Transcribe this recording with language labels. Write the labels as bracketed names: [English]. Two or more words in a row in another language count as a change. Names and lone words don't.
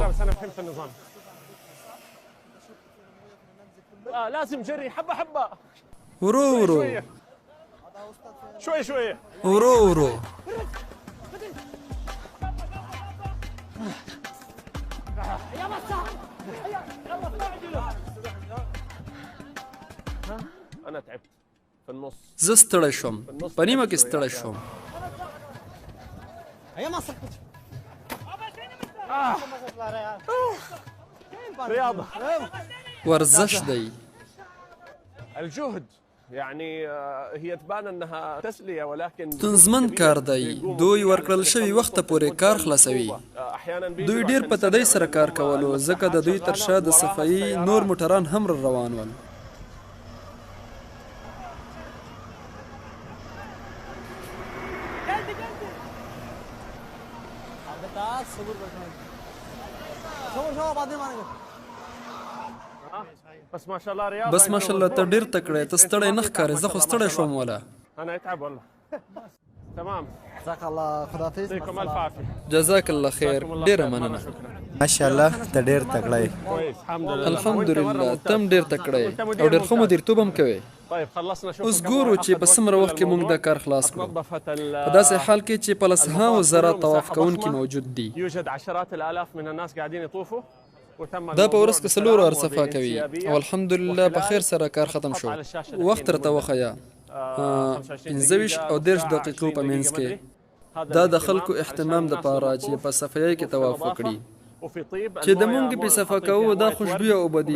[Arabic] انا فهمت النظام. لازم جري حبه حبه. [Pashto] ورو ورو [Arabic] شوي شوي [Pashto] ورو ورو. [Arabic] انا تعبت في النص. [Pashto] زه ستړی شوم، په نیمه کې ستړی شوم. [Arabic] رياضة، [Pashto] ورزش دی. [Arabic] الجهد يعني هي تبان انها تسلية ولكن [Pashto] ستونزمن کار دی. دوی ورکړل شوي وخت پورې کار خلاصوي. دوی ډیر په تدۍ سره کار کولو ځکه د دوی تر شا د صفایي نور موټران هم روان ول. [Arabic] بس ما شاء الله رياضة. [Pashto] بس ماشاءالله ته ډیر تکړه، ته ستړی نه ښکارې. زه خو ستړی شوم ولا. [Arabic] انا اتعب والله. تمام. جزاك الله خدافظ. يعطيكم الف عافية. جزاک الله خیر. [Pashto] ډیره مننه. ماشاءالله ته ډیر تکړه یې. [Arabic] كويس الحمد لله. [Pashto] الحمدلله تم ډیر تکړه یې او ډیر ښه مدیرتوب هم کوې. [Arabic] طيب خلصنا. شوف [Pashto] اوس ګورو چې په څومره وخت کې موږ دا کار خلاص کړو. په داسې حال کې چې په لسهاوو زره طواف کوونکي موجود دي. [Arabic] يوجد عشرات الالاف من الناس قاعدين يطوفوا. [Pashto] دا په ورځ کې 4 وار صفا کوي او الحمدلله په خیر سره کار ختم شو. وخت راته وښیه 25 او 30 دقیقو په منځ کې. دا د خلکو اهتمام دپاره چې په صفایۍ کې طواف وکړي. چې د مونږ په صفا کوو دا خوشبویه اوبه دي.